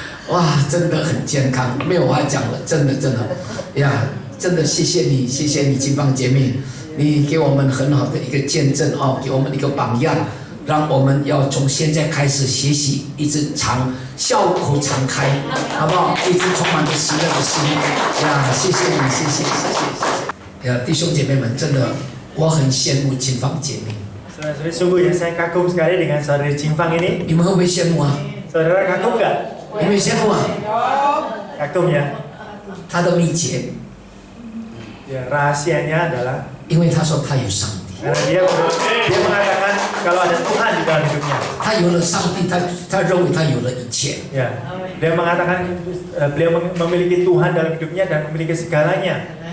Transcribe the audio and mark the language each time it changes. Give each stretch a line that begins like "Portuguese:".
Chinese: Wah, 真的很健康，没有话讲了，真的呀，真的谢谢你金芳姐妹，你给我们很好的一个见证哦，给我们一个榜样，让我们要从现在开始学习，一直笑口常开，好不好？一直充满着喜乐的心呀，谢谢你，谢谢呀，弟兄姐妹们，真的。我很羡慕金芳姐妹。
Indonesian: Saudara-saudari, sungguh ya saya kagum sekali dengan saudari Cingfang ini.
Chinese: 你们会不会羡慕啊？
Indonesian: Saudara kagum nggak?
Chinese: 你们羡慕啊？
Indonesian: Kagum ya.
Chinese: 他的秘诀，
Indonesian: Ya rahasianya adalah
Chinese: 因为他说他有上帝，
Indonesian: karena dia mengatakan kalau ada Tuhan di dalam hidupnya.
Chinese: 他有了上帝，他认为他有了一切。
Indonesian: Ya, dia mengatakan beliau memiliki Tuhan dalam hidupnya dan memiliki segalanya.